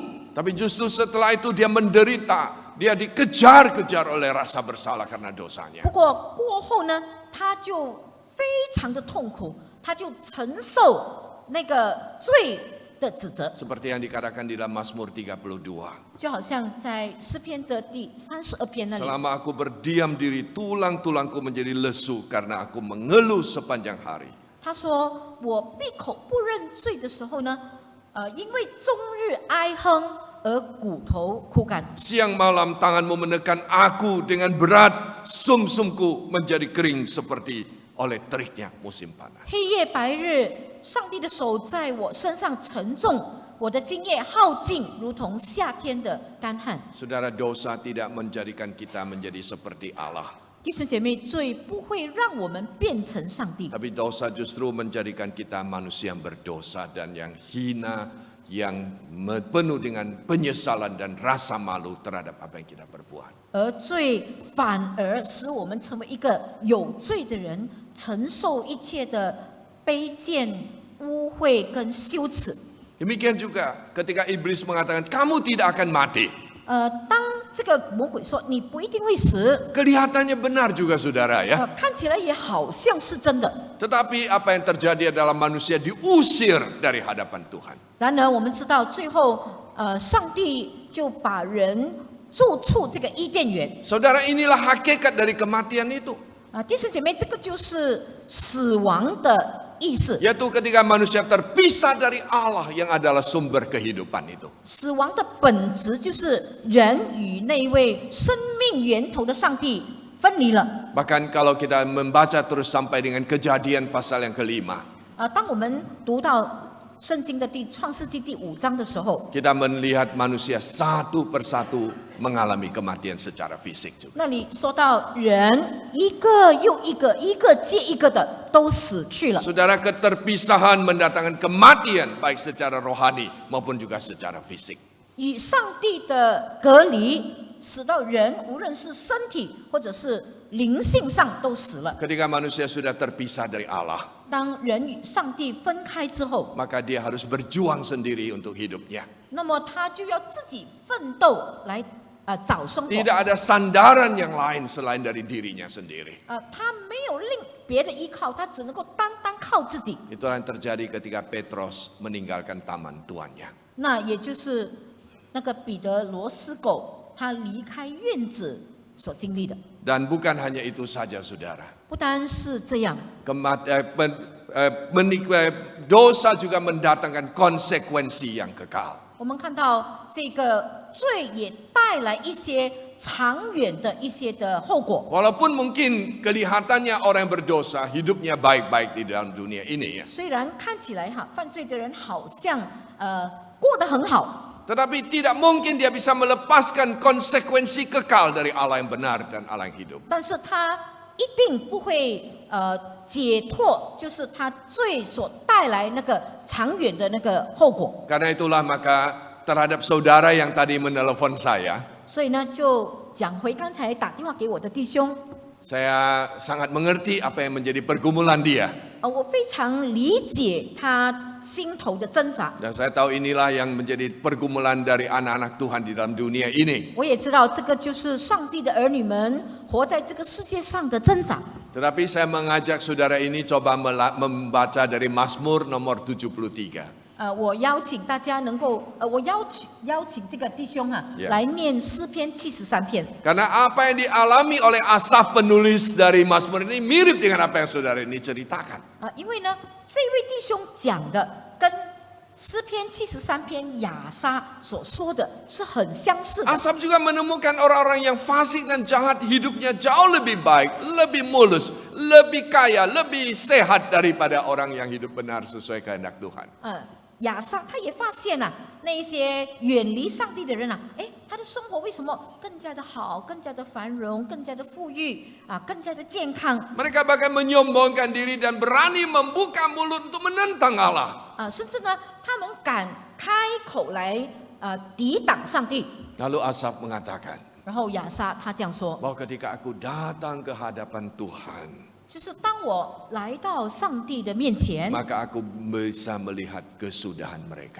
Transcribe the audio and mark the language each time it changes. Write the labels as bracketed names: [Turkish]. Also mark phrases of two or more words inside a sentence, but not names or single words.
[Indonesian] Tapi justru setelah itu dia menderita, dia dikejar-kejar oleh rasa bersalah karena dosanya. [Chinese] 不过过后呢，他就非常的痛苦，他就承受那个罪的指责， [Indonesian] Seperti yang dikatakan di dalam Mazmur 32. [Chinese] 就好像在诗篇的第32篇那里。 [Indonesian] Selama aku berdiam diri, tulang-tulangku menjadi lesu karena aku mengeluh sepanjang hari. [Chinese] 他说：“我闭口不认罪的时候呢，因为终日哀哼而骨头枯干。 [Indonesian] Siang malam tanganmu menekan aku dengan berat, sumsumku menjadi kering seperti oleh teriknya musim panas. [Chinese] 黑夜白日，上帝的手在我身上沉重，我的津液耗尽，如同夏天的干旱。” [Indonesian] Saudara, dosa tidak menjadikan kita menjadi seperti Allah. [Chinese] 弟兄姐妹，罪不会让我们变成上帝， [Indonesian] Tapi dosa justru menjadikan kita manusia yang berdosa dan yang hina, yang penuh dengan penyesalan dan rasa malu terhadap apa yang kita perbuat. [Chinese] 而罪反而使我们成为一个有罪的人，承受一切的卑贱、污秽跟羞耻。 [Indonesian] Demikian juga ketika iblis mengatakan kamu tidak akan mati. [Chinese] 当这个魔鬼说你不一定会死， [Indonesian] Kelihatannya benar juga saudara ya. [Chinese] 看起来也好像是真的。 [Indonesian] Tetapi apa yang terjadi adalah manusia diusir dari hadapan Tuhan. [Chinese] 然而我们知道，最后上帝就把人住处这个伊甸园。 [Indonesian] Saudara, inilah hakikat dari kematian itu. [Chinese] 弟兄姐妹，这个就是死亡的意思。 [Indonesian] Yaitu ketika manusia terpisah dari Allah yang adalah sumber kehidupan itu. [Chinese] 死亡的本质就是人与那一位生命源头的上帝分离了。 [Indonesian] Bahkan kalau kita membaca terus sampai dengan Kejadian pasal yang kelima, [Chinese] 当我们读到圣经的创世纪第5章的时候， [Indonesian] kita melihat manusia satu persatu mengalami kematian secara fisik juga. [Chinese] 那里说到人一个又一个，一个接一个的都死去了。 [Indonesian] Saudara, keterpisahan mendatangkan kematian baik secara rohani maupun juga secara fisik. [Chinese] 与上帝的隔离，使到人无论是身体或者是灵性上都死了。 [Indonesian] Ketika manusia sudah terpisah dari Allah, [Chinese] 当人与上帝分开之后， [Indonesian] maka dia harus berjuang sendiri untuk hidupnya. [Chinese] 那么他就要自己奋斗来找生活。 [Indonesian] Tidak ada sandaran yang lain selain dari dirinya sendiri. [Chinese] 他没有另别的依靠，他只能够单靠自己。 [Indonesian] Itulah yang terjadi ketika Petrus meninggalkan taman tuannya. [Chinese] 那也就是那个彼得罗斯狗，他离开院子所经历的。 [Indonesian] Dan bukan hanya itu saja, saudara. [Chinese] 不单是这样， [Indonesian] Dosa juga mendatangkan konsekuensi yang kekal. [Chinese] 我们看到这个罪也带来一些长远的一些的后果。 [Indonesian] Walaupun mungkin kelihatannya orang yang berdosa hidupnya baik-baik di dalam dunia ini ya. [Chinese] 虽然看起来犯罪的人好像过得很好， [Indonesian] Tetapi tidak mungkin dia bisa melepaskan konsekuensi kekal dari Allah yang benar dan Allah yang hidup. [Chinese] 但是他一定不会解脱，就是他罪所带来那个长远的那个后果。 [Indonesian] Karena itulah maka terhadap saudara yang tadi menelepon saya, [Chinese] 所以呢，就讲回刚才打电话给我的弟兄， [Indonesian] saya sangat mengerti apa yang menjadi pergumulan dia. [Chinese] 我非常理解他心头的挣扎。 [Indonesian] Dan saya tahu inilah yang menjadi pergumulan dari anak-anak Tuhan di dalam dunia ini. [Chinese] 我也知道这个就是上帝的儿女们活在这个世界上的挣扎。 [Indonesian] Tetapi saya mengajak saudara ini coba membaca dari Mazmur nomor 73. [Chinese] 我邀请大家能够，我邀请这个弟兄 Yeah. 来念诗篇73篇。 [Indonesian] Karena apa yang dialami oleh Asaf penulis dari Mazmur ini mirip dengan apa yang saudara ini ceritakan. [Chinese] 因为呢，这位弟兄讲的跟诗篇73篇亚撒所说的是很相似的。 [Indonesian] Asaf juga menemukan orang-orang yang fasik dan jahat hidupnya jauh lebih baik, lebih mulus, lebih kaya, lebih sehat daripada orang yang hidup benar sesuai kehendak Tuhan. [Chinese] 亚撒他也发现那一些远离上帝的人他的生活为什么更加的好，更加的繁荣，更加的富裕更加的健康 [Indonesian] Mereka bahkan menyombongkan diri dan berani membuka mulut untuk menentang Allah. [Chinese] 甚至呢，他们敢开口来抵挡上帝。 [Indonesian] Lalu Asaf mengatakan [Chinese] 然后亚撒他这样说， [Indonesian] bahwa ketika aku datang ke hadapan Tuhan, [Chinese] 就是当我来到上帝的面前， [Indonesian] maka aku bisa melihat kesudahan mereka.